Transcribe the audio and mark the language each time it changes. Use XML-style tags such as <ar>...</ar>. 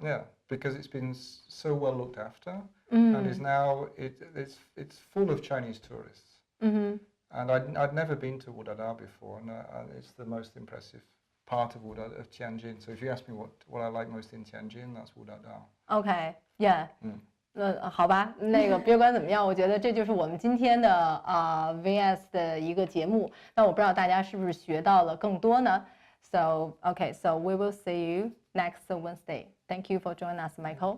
<en>Yeah, because it's been so well looked after, and is now it's full of Chinese tourists. And I'd never been to Wudadao before, and it's the most impressive part of Tianjin. So if you ask me what I like most in Tianjin, that's Wudadao. Okay, yeah.</en> <zh>好吧，别管怎么样，我觉得这就是我们今天的VS 的一个节目。那我不知道大家是不是学到了更多呢？</zh> <en>So we will see you next Wednesday. Thank you for joining us, Michael.</en>